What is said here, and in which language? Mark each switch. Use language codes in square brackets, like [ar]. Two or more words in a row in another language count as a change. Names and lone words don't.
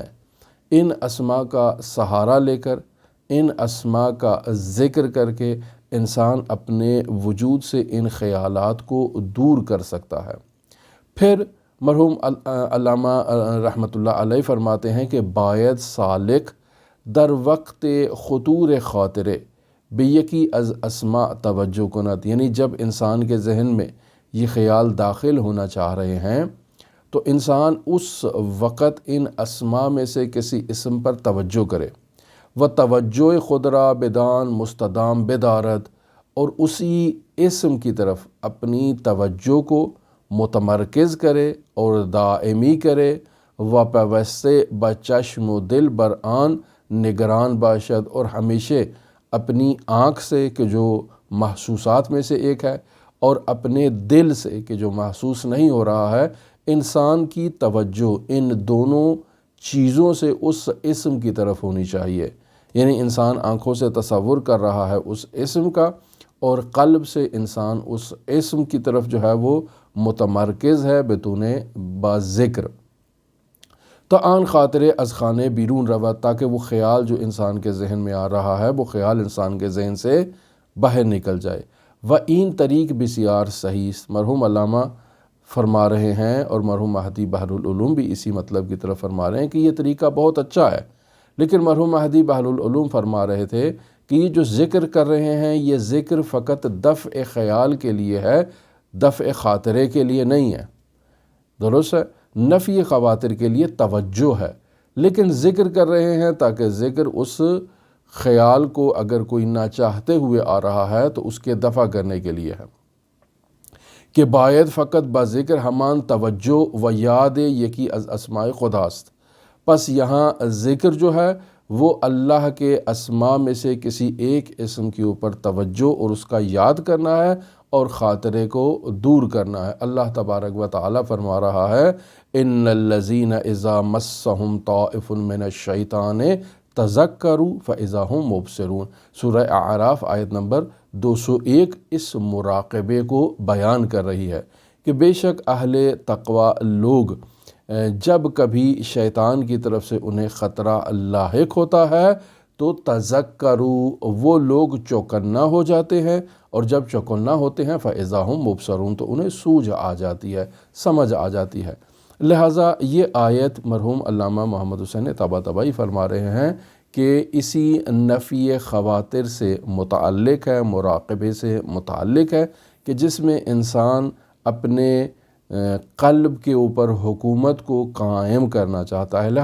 [ur] ان اسماء کا سہارا لے کر، ان اسماء کا ذکر کر کے انسان اپنے وجود سے ان خیالات کو دور کر سکتا ہے۔ پھر مرحوم علامہ رحمۃ اللہ علیہ فرماتے ہیں کہ [fa] باید سالک در وقت خطور خاطرے بیکی از اسماء توجہ کند، [ur] یعنی جب انسان کے ذہن میں یہ خیال داخل ہونا چاہ رہے ہیں تو انسان اس وقت ان اسماء میں سے کسی اسم پر توجہ کرے۔ [fa] و توجہ خدرا بدان مستدام بدارد، [ur] اور اسی اسم کی طرف اپنی توجہ کو متمرکز کرے اور دائمی کرے۔ [fa] و پیوستے بچشم و دل بر آن نگران باشد، [ur] اور ہمیشہ اپنی آنکھ سے کہ جو محسوسات میں سے ایک ہے اور اپنے دل سے کہ جو محسوس نہیں ہو رہا ہے، انسان کی توجہ ان دونوں چیزوں سے اس اسم کی طرف ہونی چاہیے۔ یعنی انسان آنکھوں سے تصور کر رہا ہے اس اسم کا اور قلب سے انسان اس اسم کی طرف جو ہے وہ متمرکز ہے [fa] بتون با ذکر۔ تو آن خاطر از خانے بیرون رود، [ur] تاکہ وہ خیال جو انسان کے ذہن میں آ رہا ہے وہ خیال انسان کے ذہن سے باہر نکل جائے۔ [fa] و این طریق بسیار صحیح، [ur] مرحوم علامہ فرما رہے ہیں اور مرحوم مہدی بحر العلوم بھی اسی مطلب کی طرف فرما رہے ہیں کہ یہ طریقہ بہت اچھا ہے، لیکن مرحوم مہدی بحر العلوم فرما رہے تھے کہ یہ جو ذکر کر رہے ہیں یہ ذکر فقط دفع خیال کے لیے ہے، دفع خاطرے کے لیے نہیں ہے۔ درست ہے، نفی خواطر کے لیے توجہ ہے، لیکن ذکر کر رہے ہیں تاکہ ذکر اس خیال کو اگر کوئی نہ چاہتے ہوئے آ رہا ہے تو اس کے دفع کرنے کے لیے ہے۔ [fa] کہ باید فقط بذکر ہمان توجہ و یاد یکی از اسماء خداست، [ur] پس یہاں ذکر جو ہے وہ اللہ کے اسماء میں سے کسی ایک اسم کے اوپر توجہ اور اس کا یاد کرنا ہے اور خاطرے کو دور کرنا ہے۔ [ar] اللہ تبارک و تعالیٰ فرما رہا ہے ان الذین اذا مسہم طائف من الشیطان تذکروا فاذا هم مبصرون، [ur] سورہ اعراف آیت نمبر 201 اس مراقبے کو بیان کر رہی ہے کہ بے شک اہل تقوی لوگ جب کبھی شیطان کی طرف سے انہیں خطرہ لاحق ہوتا ہے تو تذکروا، وہ لوگ چوکنا ہو جاتے ہیں، اور جب چوکنا ہوتے ہیں [ar] فاذا هم مبصرون، [ur] تو انہیں سوجھ آ جاتی ہے، سمجھ آ جاتی ہے۔ لہٰذا یہ آیت مرحوم علامہ محمد حسین طباطبائی فرما رہے ہیں کہ اسی نفی خواطر سے متعلق ہے، مراقبے سے متعلق ہے کہ جس میں انسان اپنے قلب کے اوپر حکومت کو قائم کرنا چاہتا ہے۔